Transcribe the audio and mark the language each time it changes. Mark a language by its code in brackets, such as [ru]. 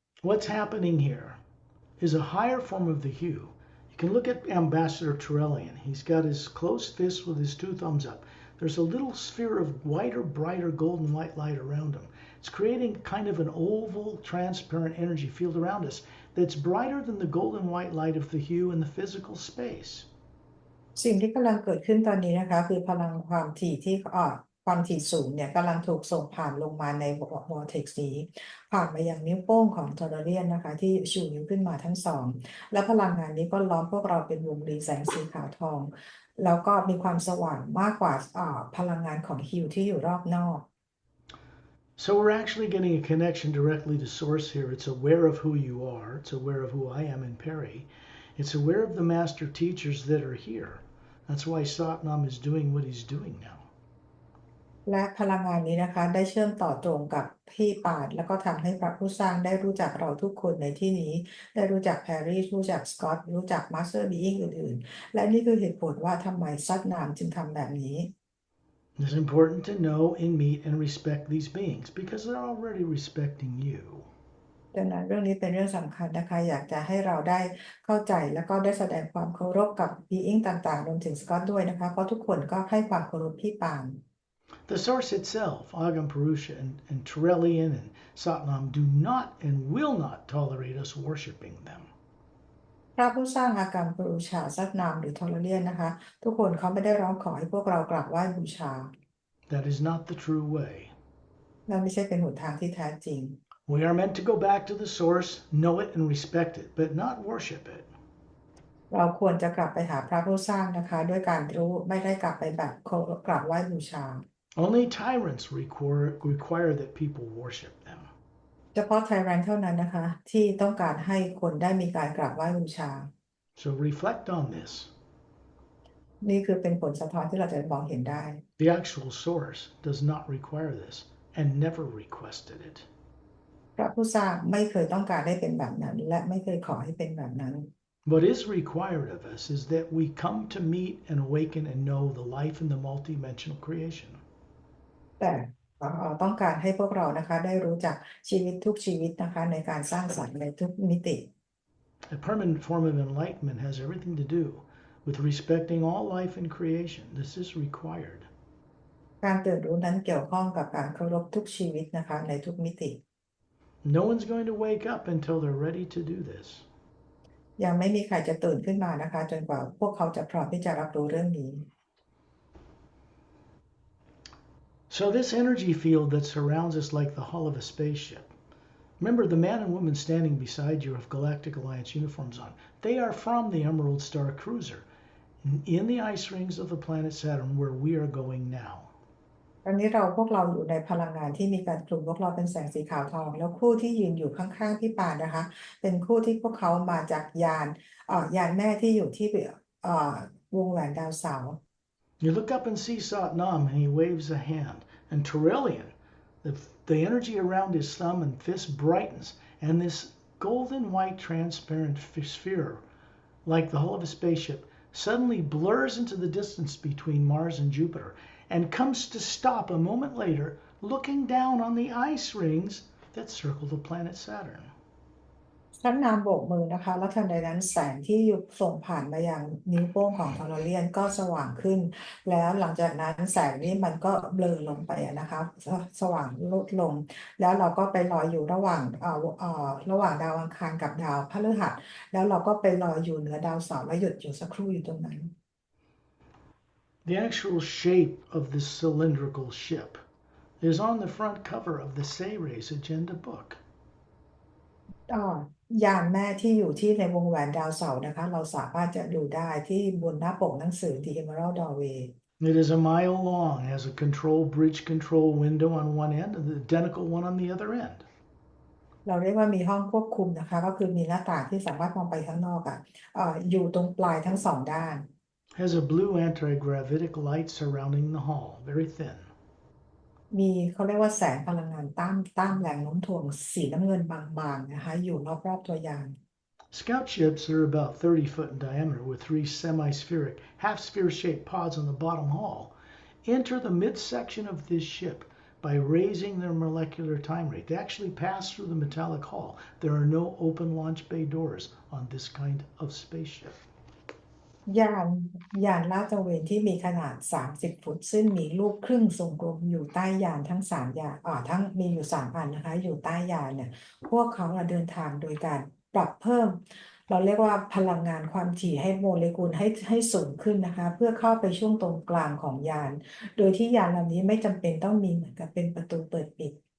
[en] What's happening here is a higher form of the hue. You can look at Ambassador Tyrrellian. He's got his closed fist with his 2 thumbs up. There's a little sphere of whiter, brighter golden white light around him. It's creating kind of an oval, transparent energy field around us that's brighter than the golden white light of the hue in the physical space. [th] สิ่งที่กำลังเกิดขึ้นตอนนี้นะคะคือพลังความถี่ที่ความถี่สูงเนี่ยกำลังถูกส่งผ่านลงมาในวอร์เท็กซ์นี้ผ่านมายังนิ้วโป้งของทอร์เรียนนะคะที่ชูนิ้วขึ้นมาทั้งสองและพลังงานนี้ก็ล้อมพวกเราเป็นวงรีแสงสีขาวทองแล้วก็มีความสว่างมากกว่าพลังงานของฮิวที่อยู่รอบนอก [en] So we're actually getting a connection directly to source here. It's aware of who you are. It's aware of who I am in Perry. It's aware of the master teachers that are here. That's why Satnam is doing what he's doing now. [th] และพลังงานนี้นะคะได้เชื่อมต่อตรงกับพี่ปาดแล้วก็ทำให้พระผู้สร้างได้รู้จักเราทุกคนในที่นี้ได้รู้จักแพรรี่รู้จักสกอตรู้จักมาสเตอร์บีอิงอื่นๆและนี่คือเหตุผลว่าทำไมซัดนามจึงทำแบบนี้ [en] It's important to know and meet and respect these beings because they're already respecting you. [th] ดังนั้นเรื่องนี้เป็นเรื่องสำคัญนะคะอยากจะให้เราได้เข้าใจแล้วก็ได้แสดงความเคารพกับ being ต่างๆรวมถึงสกอตด้วยนะคะเพราะทุกคนก็ให้ความเคารพพี่ปาง [en] The source itself, Agam Purusha and Trellian and Satnam, do not and will not tolerate us worshiping them. [th] พระผู้สร้างอากรรมปรูชาซัดนามหรือทอร์เรียนนะคะทุกคนเขาไม่ได้ร้องขอให้พวกเรากราบไหว้บูชา [en] That is not the true way. [th] และไม่ใช่เป็นหนทางที่แท้จริง [en] We are meant to go back to the source, know it and respect it, but not worship it. [th] เราควรจะกลับไปหาพระผู้สร้างนะคะด้วยการรู้ไม่ได้กลับไปแบบกราบไหว้บูชา [en] Only tyrants require that people worship them. [th] เฉพาะไทแรนเท่านั้นนะคะที่ต้องการให้คนได้มีการกราบไหว้บูชา [en] So reflect on this. [th] นี่คือเป็นผลสะท้อนที่เราจะมองเห็นได้ [en] The actual source does not require this and never requested it. [th] พระผู้สร้างไม่เคยต้องการให้เป็นแบบนั้นและไม่เคยขอให้เป็นแบบนั้น [en] What is required of us is that we come to meet and awaken and know the life in the multidimensional creation. [th] แต่ต้องการให้พวกเรานะคะได้รู้จักชีวิตทุกชีวิตนะคะในการสร้างสรรค์ในทุกมิติ [en] A permanent form of enlightenment has everything to do with respecting all life in creation. This is required. [th] การตื่นรู้นั้นเกี่ยวข้องกับการเคารพทุกชีวิตนะคะในทุกมิติ [en] No one's going to wake up until they're ready to do this. [th] ยังไม่มีใครจะตื่นขึ้นมานะคะจนกว่าพวกเขาจะพร้อมที่จะรับรู้เรื่องนี้ [en] So this energy field that surrounds us like the hull of a spaceship. Remember, the man and woman standing beside you have Galactic Alliance uniforms on. They are from the Emerald Star Cruiser in the ice rings of the planet Saturn where we are going now. [th] ตอนนี้พวกเราอยู่ในพลังงานที่มีการกลุ่มพวกเราเป็นแสงสีขาวทองแล้วคู่ที่ยืนอยู่ข้างๆพี่ปานนะคะเป็นคู่ที่พวกเขามาจากยานแม่ที่อยู่ที่วงแหวนดาวเสาร์ [en] You look up and see Satnam and he waves a hand. And Trillian, the energy around his thumb and fist brightens, and this golden white transparent sphere, like the hull of a spaceship, suddenly blurs into the distance between Mars and Jupiter and comes to stop a moment later, looking down on the ice rings that circle the planet Saturn. [th] ท่านนามโบกมือนะคะแล้วทันใดนั้นแสงที่อยู่ส่งผ่านมายังนิ้วโป้งของทอร์เรียนก็สว่างขึ้น แล้วหลังจากนั้นแสงนี้มันก็เบลอลงไปนะคะสว่างลดลง แล้วเราก็ไปลอยอยู่ระหว่างดาวอังคารกับดาวพฤหัสแล้วเราก็ไปลอยอยู่เหนือดาวเสาร์และหยุดอยู่สักครู่อยู่ตรงนั้น [en] The actual shape of this cylindrical ship is on the front cover of the Sayres Agenda book. [th] ยานแม่ที่อยู่ที่ในวงแหวนดาวเสาร์นะคะเราสามารถจะดูได้ที่บนหน้าปกหนังสือ The Emerald Doorway [en] It is a mile long, has a bridge control window on one end and the identical one on the other end. [th] เราเรียกว่ามีห้องควบคุมนะคะก็คือมีหน้าต่างที่สามารถมองไปข้างนอกอยู่ตรงปลายทั้งสองด้าน [en] Has a blue anti-gravitic light surrounding the hall, very thin. [th] มีเขาเรียกว่าแสงพลังงานต้านแรงโน้มถ่วงสีน้ำเงินบางๆนะคะอยู่รอบๆตัวยาน [en] Scout ships are about 30 foot in diameter with 3 semi-spheric, half-sphere shaped pods on the bottom hull. Enter the midsection of this ship by raising their molecular time rate. They actually pass through the metallic hull. There are no open launch bay doors on this kind of spaceship. [th] ยานลาดตระเวนที่มีขนาด30ฟุตซึ่งมีลูกครึ่งทรงกลมอยู่ใต้ยานทั้ง3ยานทั้งมีอยู่3อันนะคะอยู่ใต้ยานเนี่ยพวกเขาเดินทางโดยการปรับเพิ่มเราเรียกว่าพลังงานความถี่ให้โมเลกุลให้สูงขึ้นนะคะเพื่อเข้าไปช่วงตรงกลางของยานโดยที่ยานลำนี้ไม่จำเป็นต้องมีเหมือนกับเป็นประตูเปิดปิด